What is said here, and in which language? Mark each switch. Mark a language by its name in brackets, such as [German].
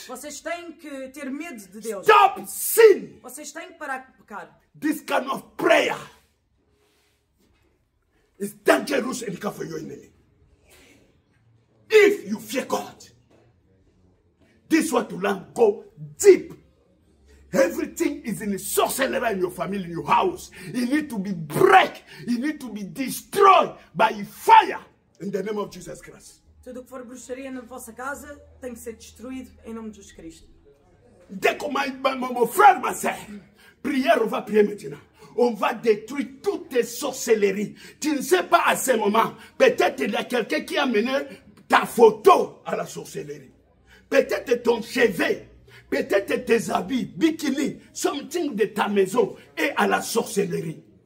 [Portuguese] Vocês têm que ter medo de Deus. [English] Stop sin. [Portuguese] Vocês têm que parar de pecar. [English] This kind of prayer is dangerous and for your enemy. If you fear God, this one to learn go deep. Everything is in the sorcery in your family, in your house. It need to be break. It need to be destroyed by fire in the name of Jesus Christ. [Portuguese] Tudo o que for bruxaria na vossa casa tem que ser destruído em nome de Jesus Cristo. [French] Dès que mon frère, ma soeur, prière, on va prier maintenant. On va détruire toutes tes sorcelleries. Tu ne sais pas à ce moment, peut-être il y a quelqu'un qui a mené ta photo à la sorcellerie. Peut-être ton cheveu, peut-être tes habits, bikini, something de ta maison est à la sorcellerie.